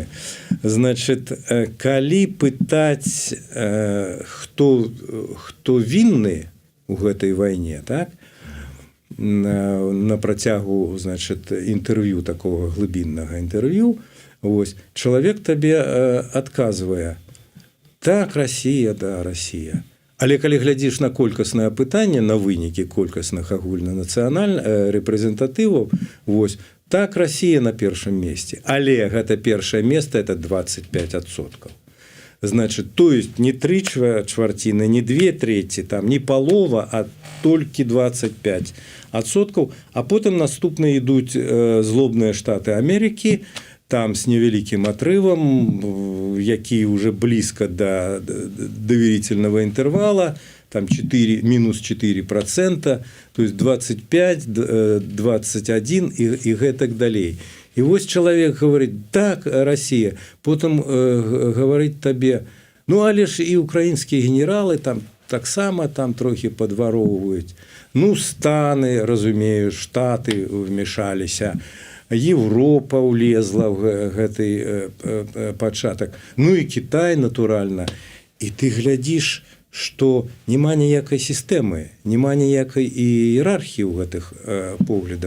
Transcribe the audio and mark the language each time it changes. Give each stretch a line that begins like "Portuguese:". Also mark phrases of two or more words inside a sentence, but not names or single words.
Belarusian: Значит, калі пытаць, хто вінны у гэтай вайне, так, на працягу, значит, інтэрв'ю, такого глыбіннага інтэрв'ю, вось, чалавек табе адказвае: так, Расія, да, Расія. Але калі глядзіш на колькаснае пытанне, на вынікі колькасных агульнанацыянальных рэпрэзентатываў, вось, так, Расія на першым месцы, але гэта першае месца,
Russian: это 25%. Значит, то есть не 3/4, не 2/3, там, не полова, а толькі 25%. А потым наступныя ідуць злобныя штаты Амерыкі, там с невеликим отрывом, які уже близко до доверительного интервала, там минус 4%, то есть 25, 21 и гэтак далей. И вот человек говорит: так, Россия, потом говорит тебе: ну, але ж и украинские генералы там так само там трохи подворовывают.
Belarusian: Ну, станы, разумею, штаты вмешаліся, Европа улезла в гэты пачатак, ну і Кітай, натуральна. І ты глядзіш, што няма ніякай сістэмы, няма ніякай іерархіі ў гэтых поглядаў.